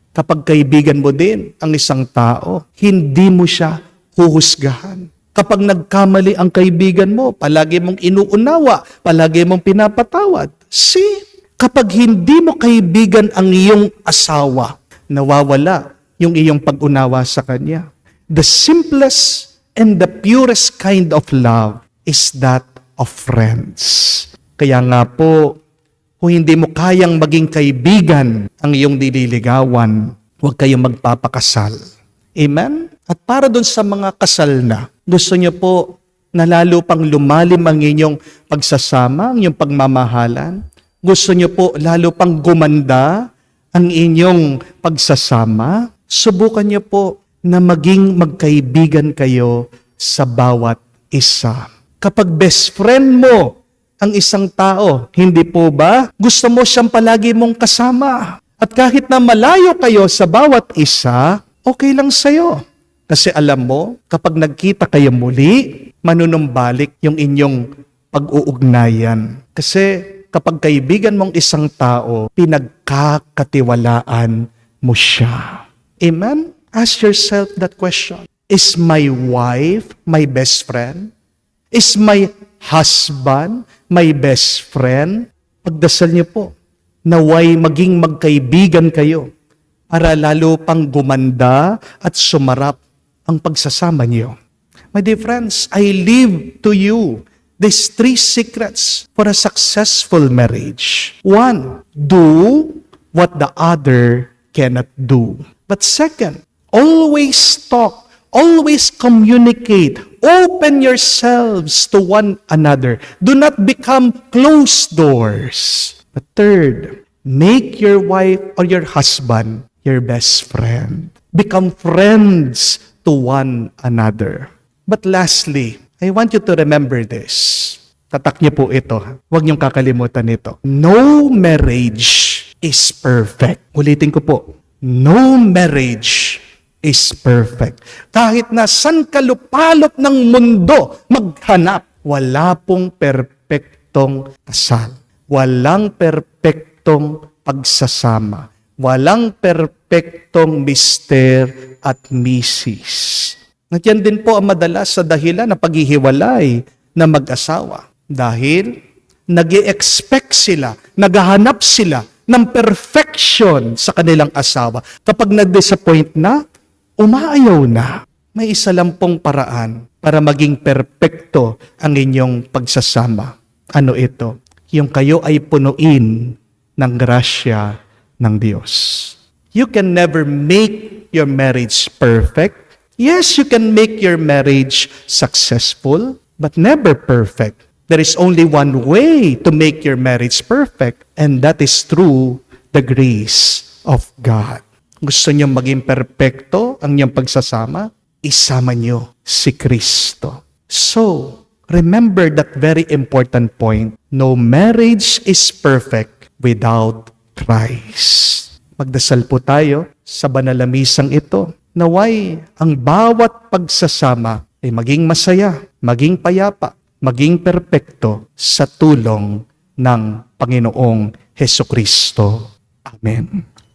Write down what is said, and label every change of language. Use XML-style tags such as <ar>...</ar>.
<tl>Kapag kaibigan mo din ang isang tao, hindi mo siya huhusgahan. Kapag nagkamali ang kaibigan mo, palagi mong inuunawa, palagi mong pinapatawad. Kapag hindi mo kaibigan ang iyong asawa, nawawala yung iyong pag-unawa sa kanya.</tl> <en>The simplest and the purest kind of love is that of friends.</en> <tl>Kaya nga po, kung hindi mo kayang maging kaibigan ang iyong nililigawan, huwag kayong magpapakasal. Amen? At para dun sa mga kasal na, gusto niyo po na lalo pang lumalim ang inyong pagsasama, ang inyong pagmamahalan. Gusto niyo po lalo pang gumanda ang inyong pagsasama. Subukan niyo po na maging magkaibigan kayo sa bawat isa. Kapag best friend mo ang isang tao, hindi po ba? Gusto mo siyang palagi mong kasama. At kahit na malayo kayo sa bawat isa, okay lang sa'yo. Kasi alam mo, kapag nagkita kayo muli, manunumbalik yung inyong pag-uugnayan. Kasi kapag kaibigan mong isang tao, pinagkakatiwalaan mo siya. Amen?</tl> <en>Ask yourself that question. Is my wife my best friend? Is my husband my best friend?</en> <tl>Pagdasal niyo po, naway maging magkaibigan kayo para lalo pang gumanda at sumarap ang pagsasama niyo.</tl> <en>My dear friends, I leave to you these 3 secrets for a successful marriage. 1, do what the other cannot do. But second, always talk, always communicate, open yourselves to one another. Do not become closed doors. But third, make your wife or your husband your best friend. Become friends to one another. But lastly, I want you to remember this.</en> <tl>Tatak niyo po ito. Huwag niyong kakalimutan ito.</tl> <en>No marriage is perfect.</en> <tl>Ulitin ko po.</tl> <en>No marriage is perfect.</en> <tl>Kahit na san kalupalop ng mundo maghanap, wala pong perpektong kasal. Walang perpektong pagsasama. Walang perpektong mister at misis. At yan din po ang madalas sa dahilan na paghihiwalay na mag-asawa. Dahil nag-i-expect sila, naghahanap sila ng perfection sa kanilang asawa. Kapag na-disappoint na, umaayaw na. May isa lang pong paraan para maging perpekto ang inyong pagsasama. Ano ito? Yung kayo ay punuin ng grasya ng Diyos.</tl> <en>You can never make your marriage perfect. Yes, you can make your marriage successful, but never perfect. There is only one way to make your marriage perfect, and that is through the grace of God.</en> <tl>Gusto niyo maging perpekto ang iyong pagsasama? Isama niyo si Kristo.</tl> <en>So, remember that very important point. No marriage is perfect without Christ.</en> <tl>Magdasal po tayo sa banal na misang ito. Naway ang bawat pagsasama ay maging masaya, maging payapa, maging perpekto sa tulong ng Panginoong Hesukristo. Amen.</tl>